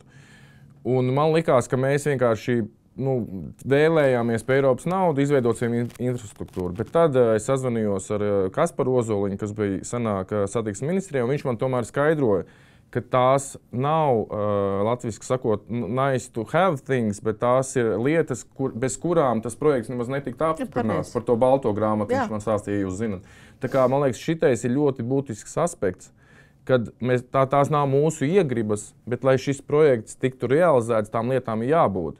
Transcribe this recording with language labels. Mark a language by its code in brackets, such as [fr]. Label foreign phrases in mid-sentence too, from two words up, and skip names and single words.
[lv] Un man likās, ka mēs vienkārši vēlējāmies pie Eiropas naudu, izveidosim infrastruktūru. Bet tad es sazvanījos ar Kasparu Ozoliņu, kas bija senāk satiksmes ministrijā, un viņš man tomēr skaidroja, ka tās nav, latviski sakot, [en] nice to have things, [lv] bet tās ir lietas, bez kurām tas projekts nemaz netika apstiprināts. Par to balto grāmatu viņš man stāstīja, jūs zinat. Tā kā, man liekas, šitais ir ļoti būtisks aspekts, kad tās nav mūsu iegribas, bet lai šis projekts tiktu realizēts, tām lietām ir jābūt.